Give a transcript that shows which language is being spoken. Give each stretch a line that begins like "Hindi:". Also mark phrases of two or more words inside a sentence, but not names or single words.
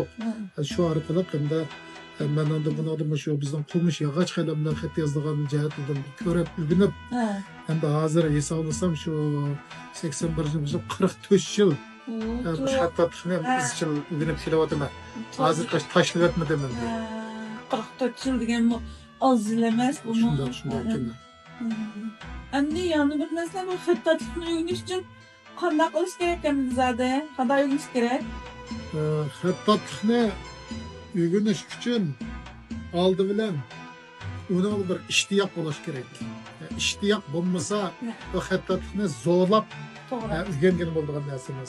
Uzbek: Shu orqali hamda men buni shu bizning qulmish yog'och qalam bilan xat yozilgan jihatdan ko'rib o'rganib, endi hozir hisoblasam shu 81-yil 44 yil xattatlikni izchil o'rganib kelyapman. Hozir tashlab yotmadim endi. 44 yil degan oz yil emas bu. Shunday. Endi yani bir mesela bu xattatlikni o'rganish uchun qanday qilish kerak ekan bizda? Qanday o'rganish kerak? Xattatlikni o'rganish uchun oldi bilan uni bir ishtiyoq bo'lish kerak. Ishtiyoq bo'lmasa bu xattatlikni zo'rlab o'rgangan bo'ladigan narsa emas.